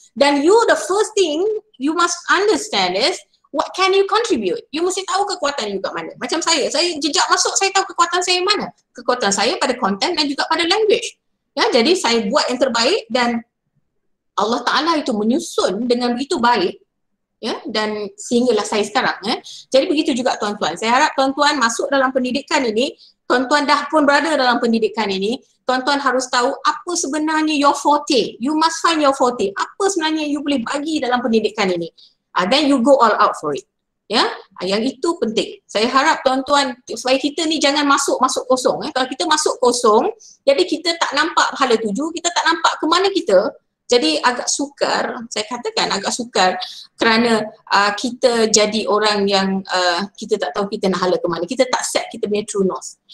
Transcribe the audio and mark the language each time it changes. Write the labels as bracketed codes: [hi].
[ms] Dan [en] you, the first thing you must understand is what can you contribute. [ms] You mesti tahu kekuatan you kat mana. Macam saya jejak masuk, saya tahu kekuatan saya mana. Kekuatan saya pada content dan juga pada language. Ya, jadi saya buat yang terbaik dan Allah Ta'ala itu menyusun dengan begitu baik. Ya, dan sehinggalah saya sekarang. Jadi begitu juga tuan-tuan. Saya harap tuan-tuan masuk dalam pendidikan ini, tuan-tuan dah pun berada dalam pendidikan ini, tuan-tuan harus tahu apa sebenarnya [en] your forte. You must find your forte. [ms] Apa sebenarnya you boleh bagi dalam pendidikan ini. [en] Then you go all out for it. [ms] Ya, yang itu penting. Saya harap tuan-tuan supaya kita ni jangan masuk kosong. Kalau kita masuk kosong, jadi kita tak nampak pahala tuju, kita tak nampak ke mana kita. Jadi agak sukar, saya katakan agak sukar kerana kita jadi orang yang kita tak tahu kita nak hala ke mana. Kita tak set kita punya [en] true north.